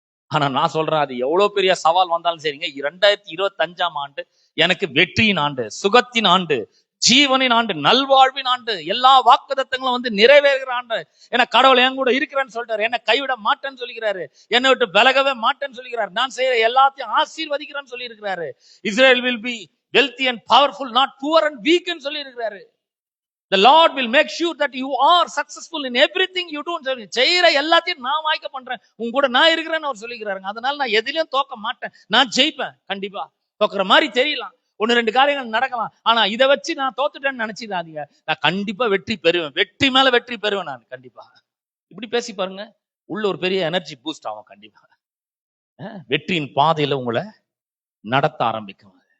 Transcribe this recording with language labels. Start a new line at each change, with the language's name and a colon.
Tamil: ஆனா நான் சொல்றேன், அது எவ்வளவு பெரிய சவால் வந்தாலும் சரிங்க, 2025ஆம் ஆண்டு எனக்கு வெற்றியின் ஆண்டு, சுகத்தின் ஆண்டு, ஜீவனின் ஆண்டு, நல்வாழ்வின் ஆண்டு, எல்லா வாக்குத்தத்தங்களும் வந்து நிறைவேறுகிற ஆண்டு. ஏன்னா கடவுள் என் கூட இருக்கிறேன்னு சொல்லிட்டாரு, என்ன கைவிட மாட்டேன்னு சொல்லிக்கிறாரு, என்னை விட்டு விலகவே மாட்டேன்னு சொல்லிக்கிறாரு, நான் செய்யற எல்லாத்தையும் ஆசீர்வதிக்கிறேன்னு சொல்லி இருக்கிறாரு.
English: Israel will be wealthy and powerful, not poor and weak
Tamil: ன்னு சொல்லி இருக்கிறாரு.
English: The Lord will make sure that you are successful in everything you do.
Tamil: செய்யற எல்லாத்தையும் நான் வாய்க்க பண்றேன், உங்க கூட நான் இருக்கிறேன்னு அவர் சொல்லிக்கிறாருங்க. அதனால நான் எதிலையும் தோக்க மாட்டேன், நான் ஜெயிப்பேன். கண்டிப்பா தோக்குற மாதிரி தெரியலாம், ஒன்னு ரெண்டு காரியங்கள் நடக்கலாம், ஆனா இதை வச்சு நான் தோத்துட்டேன்னு நினைச்சிடாதீங்க. நான் கண்டிப்பா வெற்றி பெறுவேன், வெற்றி மேல வெற்றி பெறுவேன் நான் கண்டிப்பா. இப்படி பேசி பாருங்க, உள்ள ஒரு பெரிய எனர்ஜி பூஸ்ட் ஆகும் கண்டிப்பா. வெற்றியின் பாதையில உங்களை நடத்த ஆரம்பிக்கும்.